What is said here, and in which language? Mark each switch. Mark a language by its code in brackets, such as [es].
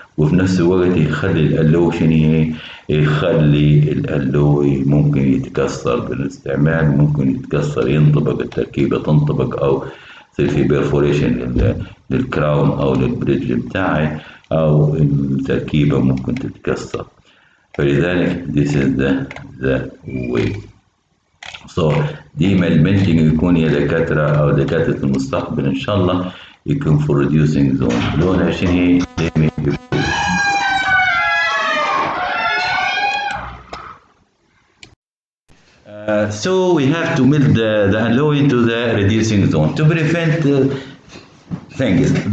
[ar] وفي نفس الوقت يخلي الالوي شنو يخلي الالوي ممكن يتكسر بالاستعمال، ممكن يتكسر ينطبق التركيبة تنطبق او يصير في بيرفوريشن للكراون او للبريدج بتاعي او التركيبة ممكن تتكسر. فلذلك [en] this is the way. [ar] So ديما المنتج يكون يا دكاترة او دكاترة المستقبل ان شاء الله يكون [en] for reducing zone. [ar] لونها شنو هي؟ [en] So we have to melt the alloy into the reducing zone to prevent things.